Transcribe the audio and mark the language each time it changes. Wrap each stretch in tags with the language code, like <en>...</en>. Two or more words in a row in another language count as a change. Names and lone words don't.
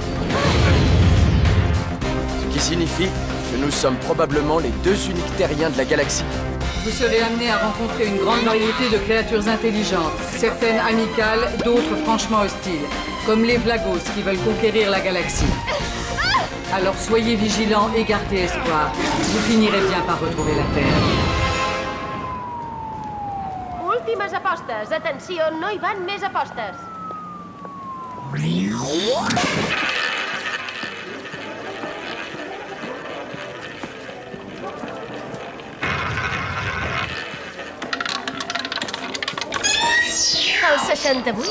<fr>Ce qui signifie que nous sommes probablement les deux uniques terriens de la galaxie. Vous serez amené à rencontrer une grande variété de créatures intelligentes, certaines amicales, d'autres franchement hostiles, comme les Vlagos qui veulent conquérir la galaxie. Alors soyez vigilants et gardez espoir. Vous finirez bien par retrouver la Terre.</fr> <ca>Últimes apostes. Atenció, no hi van més apostes. El 68?</ca>